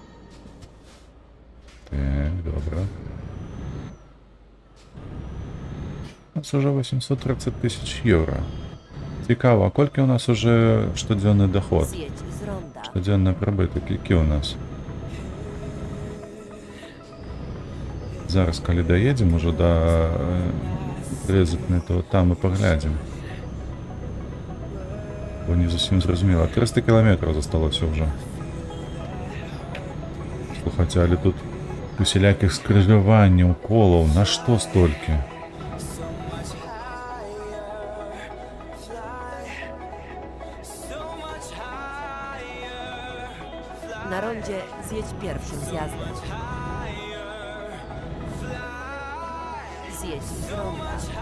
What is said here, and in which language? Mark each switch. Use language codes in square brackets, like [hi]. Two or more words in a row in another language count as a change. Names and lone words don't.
[uk] Так, добре. У нас уже 830 тисяч євро. Цікаво, а кольки у нас уже щоденний доход? [pl] Zjedź z ronda. [uk] Щоденний прибуток, який у нас? Зараз, коли доїдемо уже до Ризикне, то там і поглядимо. Бо не зовсім зрозуміло. 300 кілометрів зосталося вже. Слухайте, але тут усіляких скрижувань, уколів, на що стільки? [pl] Na rondzie zjedź pierwszym zjazdem. Zjedź z ronda.